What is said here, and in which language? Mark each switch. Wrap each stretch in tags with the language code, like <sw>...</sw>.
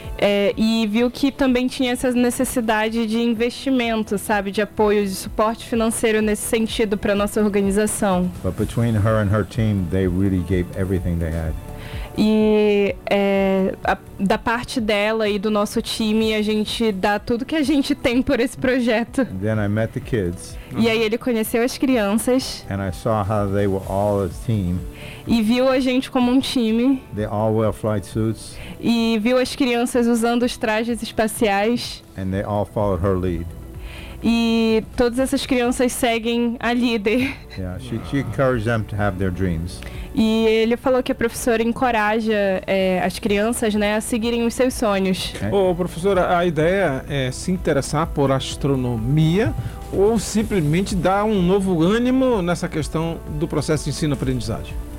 <pt>É, e viu que também tinha essa necessidade de investimento, sabe, de apoio, de suporte financeiro nesse sentido para nossa organização.</pt> <en>But between her and her team, they really gave everything they had.</en> <pt>E é, da parte dela e do nosso time, a gente dá tudo que a gente tem por esse projeto.</pt> <en>And then I met the kids.</en> <pt>E aí ele conheceu as crianças.</pt> <en>And I saw how they were all a team.</en> <pt>E viu a gente como um time.</pt> <en>They all wear flight suits.</en> <pt>E viu as crianças usando os trajes espaciais.</pt> <en>And they all followed her lead.</en> <pt>E todas essas crianças seguem a líder.</pt> <en>Yeah, she encouraged them to have their dreams.</en> <pt>E ele falou que a professora encoraja as crianças, né, a seguirem os seus sonhos. Ô, professora, a ideia é se interessar por astronomia ou simplesmente dar um novo ânimo nessa questão do processo de ensino-aprendizagem?</pt>